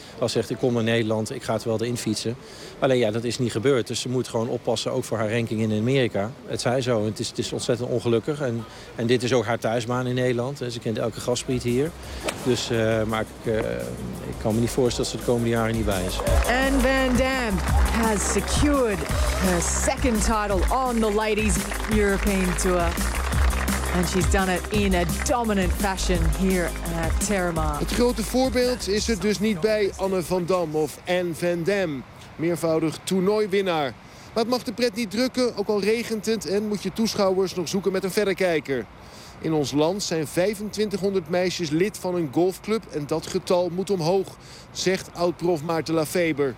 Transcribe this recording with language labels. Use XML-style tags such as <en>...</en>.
<nl>Als ze zegt, ik kom naar Nederland, ik ga het wel erin fietsen. Alleen ja, dat is niet gebeurd. Dus ze moet gewoon oppassen, ook voor haar ranking in Amerika. Het zei zo, het is ontzettend ongelukkig. En dit is ook haar thuisbaan in Nederland. Ze kent elke gastspriet hier. Dus ik kan me niet voorstellen dat ze de komende jaren niet bij is.</nl> <en>En Van Dam has secured her second title on the Ladies European Tour. And she's done it in a dominant fashion here at Terramar.</en> <nl>Het grote voorbeeld is er dus niet bij Anne van Dam of Anne van Dam. Meervoudig toernooiwinnaar. Maar het mag de pret niet drukken, ook al regent het en moet je toeschouwers nog zoeken met een verrekijker. In ons land zijn 2500 meisjes lid van een golfclub en dat getal moet omhoog, zegt oud-prof Maarten Lafeber.</nl>